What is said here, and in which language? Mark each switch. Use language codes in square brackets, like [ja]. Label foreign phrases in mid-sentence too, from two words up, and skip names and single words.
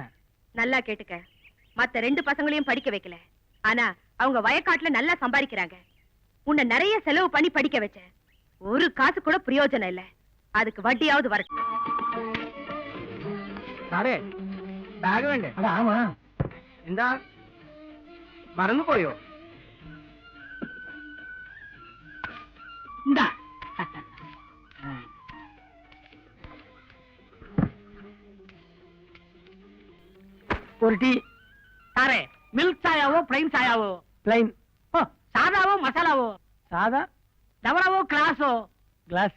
[ta] நல்லா கேட்டுக்க. மத்த 2 பசங்களையும் படிக்க வைக்கல, ஆனா அவங்க வயக்காட்டுல நல்லா சம்பாதிக்கிறாங்க. உன்னை நிறைய செலவு பண்ணி படிக்க வச்சேன். ஒரு காசு கூட பிரயோஜனம் இல்ல. அதுக்கு வட்டியாவது வரட்டும். [ml] സാറേ, ബാഗ് വേണ്ടേ? ஆமா. എന്താ മറന്നു പോയോ? എന്താ? [ta] ஒரு டீ. [ml] സാറേ, മിൽക്ക് ചായയോ പ്ലെയിൻ ചായയോ? പ്ലെയിൻ. ഓ, സാദായോ മസാലയോ? സാദാ. ടവറയോ ഗ്ലാസോ? ഗ്ലാസ്.